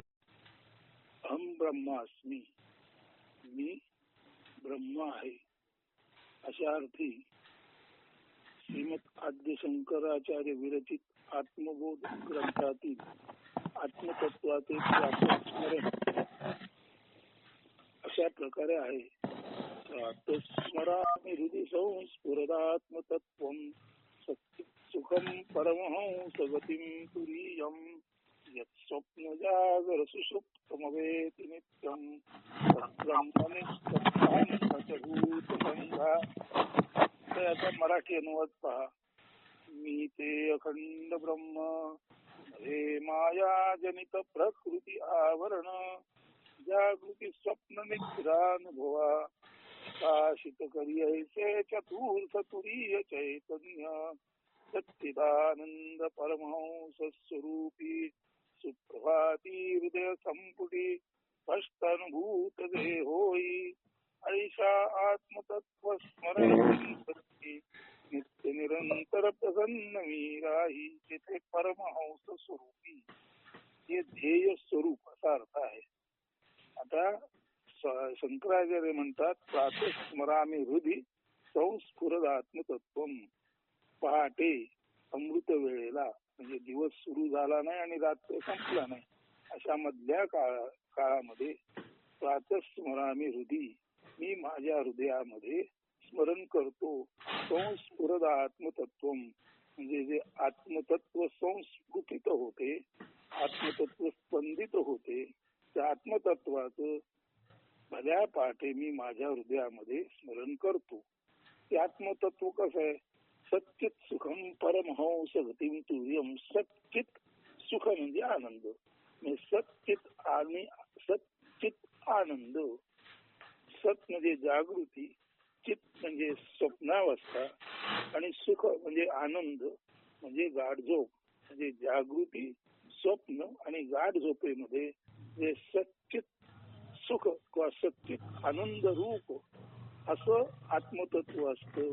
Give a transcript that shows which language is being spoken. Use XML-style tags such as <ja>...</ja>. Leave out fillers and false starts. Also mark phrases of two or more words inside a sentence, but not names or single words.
<sa>अहम ब्रह्मास्मी,</sa> <mr>मी ब्रह्म आहे, अशा अर्थी श्रीमद आद्य शंकराचार्य विरचित आत्मबोध ग्रंथातील आत्मतत्वाचे स्मरण अशा प्रकारे आहे.</mr> <sa>स्मरामि हृदि संस्फुरदात्मतत्त्वं सुखम परमहंसगतिं तुरीयं यत् स्वप्न जागर सुषुप्तमवेति नित्यं ब्रह्मनिष्ठभूतसंघा.</sa> <mr>याचा मराठी अनुवाद पहा. मी ते अखंड ब्रह्म हे माया जनित प्रकृती आवरण जागृती स्वप्न निद्रानुभवा काशित करियैसे चतुर्थ तुरीय चैतन्य सच्चिदानंद परमहंस स्वरूपी सुप्रभाती हृदय संपुटी स्पष्टानुभूत देहोई ऐशा आत्मतत्व स्मरण नित्य निरंतर प्रसन्न मीराही तिथे परमहंस स्वरूपी हे ध्येय स्वरूप असा अर्थ आहे. आता शंकराचार्य म्हणतात,</mr> <sa>प्रातस्मरामि हृदि संस्फुरद आत्मतत्वम.</sa> <mr>पहाटे अमृत वेळेला, म्हणजे दिवस सुरू झाला नाही आणि रात्र संपला नाही अशा मधल्या काळामध्ये</mr> <sa>प्रातस्मरामि हृदि,</sa> <mr>मी माझ्या हृदयामध्ये स्मरण करतो.</mr> <sa>संस्फुरद आत्मतत्वम,</sa> <mr>म्हणजे जे आत्मतत्व संस्फुटित होते, आत्मतत्व स्पंदित होते, त्या आत्मतत्वाचं भल्या पहाटे मी माझ्या हृदयामध्ये स्मरण करतो. ते आत्मतत्व कसं आहे?</mr> <sa>सच्चित सुखम परमहंस गतिं तुर्यम.</sa> <mr>सच्चित सुख म्हणजे आनंद, सच्चित आणि सच्चित आनंद. सत म्हणजे जागृती, चित म्हणजे स्वप्नावस्था आणि सुख म्हणजे आनंद म्हणजे गाढ झोप. म्हणजे जागृती, स्वप्न आणि गाढ झोपेमध्ये जे सच्चित सुख किंवा सच्चित आनंद रूप असं आत्मतत्व असतं.</mr>